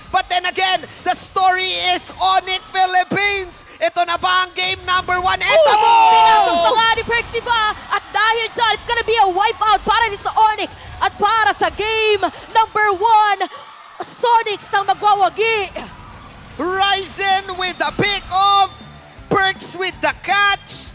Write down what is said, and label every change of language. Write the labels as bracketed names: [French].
[English] But then again, the story is Onyx Philippines. [Filipino] Ito na ba ang game number 1? Pinasok pa Etamos! nga ni Perxiva. At dahil dyan, [English] it's gonna be a wipeout [Filipino] para ni sa Onyx. At para sa game number 1, Sonics ang magwawagi. [English] Ryzen with the pick off. Perks with the catch.